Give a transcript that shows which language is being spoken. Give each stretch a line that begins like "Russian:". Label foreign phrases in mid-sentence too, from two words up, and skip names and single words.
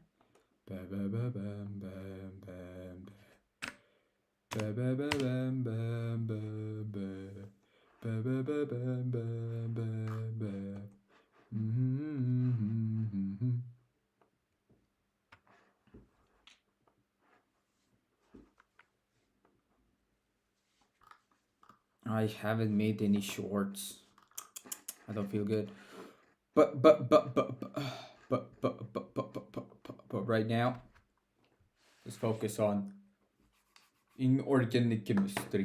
English: Ba ba ba bam bam bam ba ba ba bam bam bam ba ba ba bam bam bam bam. I haven't made any shorts. I don't feel good. But right now, let's focus on inorganic chemistry.